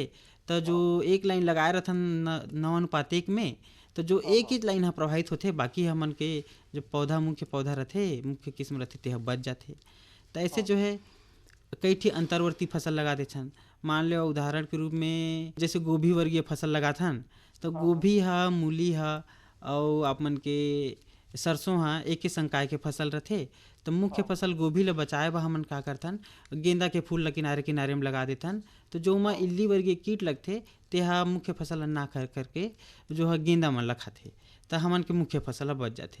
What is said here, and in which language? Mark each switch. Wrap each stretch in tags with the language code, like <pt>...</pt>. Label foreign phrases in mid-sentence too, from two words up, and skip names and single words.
<hne>तो जो एक लाइन लगाए रहथन 9 अनुपात 1 में, तो जो एक ही लाइन ह प्रभावित होते, बाकी हमन के जो पौधा मुख्य पौधा रहते, मुख्य किस्म रहते ते बच जाते। तो ऐसे जो है कई ठी अंतर्वर्ती फसल लगा देथन। मान लो उदाहरण के रूप में जैसे गोभी वर्गीय फसल लगाथन, तो गोभी हा, मूली हा और आप मन के सरसों हा एक ही संकाय के फसल रथे। तो मुख्य फसल गोभी ला बचाए बा हमन का करथन, गेंदा के फूल ला किनारे किनारे में लगा देथन। तो जो मा इल्ली वर्गीय कीट लगथे तेहा मुख्य फसल ना कर करके जो है गेंदा मन ला खाथे, तो हमन के मुख्य फसल बच जाथे।</hne>